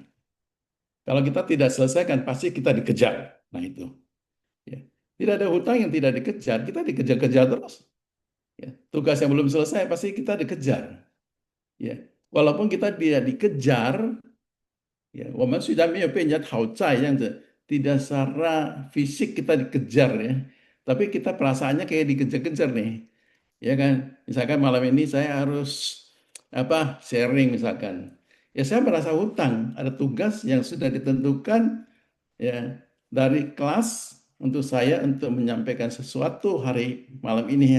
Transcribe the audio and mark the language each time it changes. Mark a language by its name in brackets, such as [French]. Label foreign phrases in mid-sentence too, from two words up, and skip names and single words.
[Indonesian] Kalau kita tidak selesaikan, pasti kita dikejar. Nah itu. Ya. Tidak ada hutang yang tidak dikejar, kita dikejar-kejar terus. Ya. Tugas yang belum selesai pasti kita dikejar. Ya. Walaupun kita tidak dikejar, ya, [Chinese] 我们虽然没有被人家讨债这样子, [Indonesian] tidak secara fisik kita dikejar ya, tapi kita perasaannya kayak dikejar-kejar nih, ya kan? Misalkan malam ini saya harus apa sharing misalkan, ya saya merasa hutang, ada tugas yang sudah ditentukan ya dari kelas untuk saya untuk menyampaikan sesuatu hari malam ini ya.